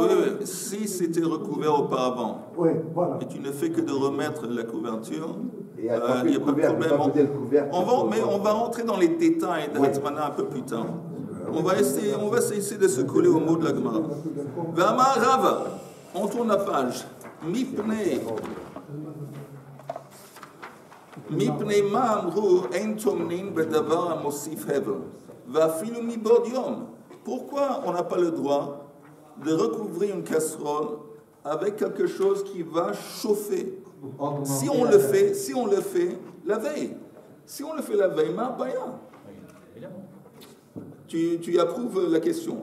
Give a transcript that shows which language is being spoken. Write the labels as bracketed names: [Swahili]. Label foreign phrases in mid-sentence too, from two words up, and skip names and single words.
[French] Oui, si c'était recouvert auparavant, Oui, voilà. et tu ne fais que de remettre la couverture, il n'y Et a pas de problème. On On va rentrer dans les détails de Hatmana un peu plus tard. On va essayer de se coller au mot de la Gemara. [Hebrew] ואמר רבא, [French] on tourne la page. [Hebrew] מפני מה אמרו אין טומנין בדבר מוסיף הבל. ואפילו מבעוד יום. [French] Pourquoi on n'a pas le droit de recouvrir une casserole avec quelque chose qui va chauffer? Si on le fait la veille. Si on le fait la veille, [Hebrew] מה בעיא. [French] Évidemment. Tu approuves la question?